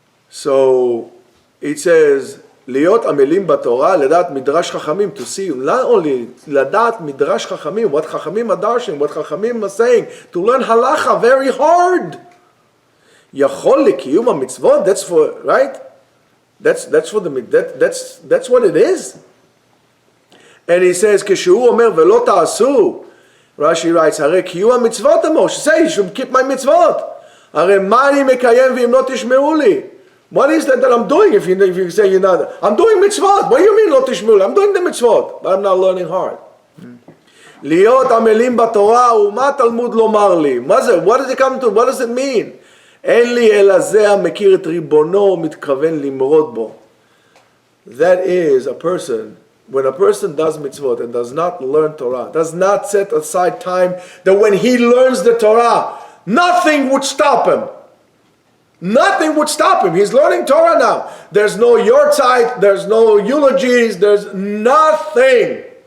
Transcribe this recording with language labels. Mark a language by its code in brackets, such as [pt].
[en] So it says, [he] להיות עמלים בתורה, לדעת מדרש חכמים, [en] to see, not only [he] לדעת מדרש חכמים, [en] what חכמים are darshing, what חכמים are saying, to learn halacha very hard. [he] יכול לקיום המצוות, [en] that's for, right? That's for the, that's what it is. And he says, [he] כשהוא אומר ולא תעשו, [en] Rashi writes, [he] הרי קיום המצוות אמור, [en] say, you should keep my mitzvot. [he] הרי מה אני מקיים ואם לא תשמעו לי? [en] What is that I'm doing if you say you're not? I'm doing mitzvot. What do you mean [he] לא תשמעו לי? [en] I'm doing the mitzvot, but I'm not learning hard. [he] להיות עמלים בתורה ומה תלמוד לומר לי? מה זה? [en] What does it come to? What does it mean? [he] אין לי אלא זה המכיר את ריבונו ומתכוון למרוד בו. [en] That is a person. When a person does mitzvot and does not learn Torah, does not set aside time that when he learns the Torah, nothing would stop him. Nothing would stop him. He's learning Torah now. There's no yortzeit, there's no eulogies, there's nothing.